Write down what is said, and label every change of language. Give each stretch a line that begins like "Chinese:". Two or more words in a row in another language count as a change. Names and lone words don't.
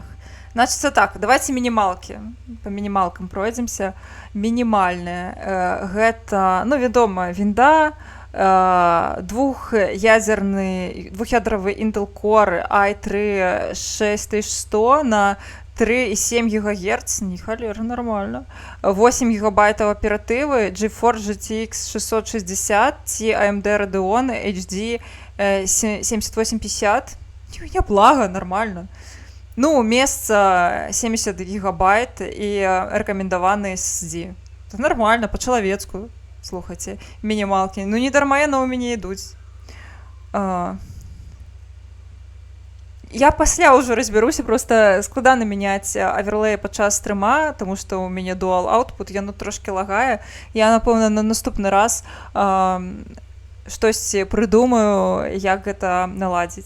Belarusian: Значыцца так, давайте мінімалкі. Па мінімалкам пройдземся. Мінімальныя. Гэта, вядома, вінда, двух'ядравы Intel Core i3 6100 на 3,7 ГГц, не халера,
Russian: нормально. 8 ГБ оперативы, GeForce GTX 660, Ti AMD Radeon HD 7850. Я блага, нормально. Месца 70 ГБ и рекомендованный SSD. Это нормально, по-человецку, слухайте, минималки.
Belarusian: Не дарма яны ў мяне ідуць. Я пасля ўжо разбяруся, просто складана мяняць аверлэй падчас стрыма, таму што ў мяне
English: dual output,
Belarusian: яно трошки лагае. Я, напэўна, на наступны раз штосьці прыдумаю, як гэта наладзіць.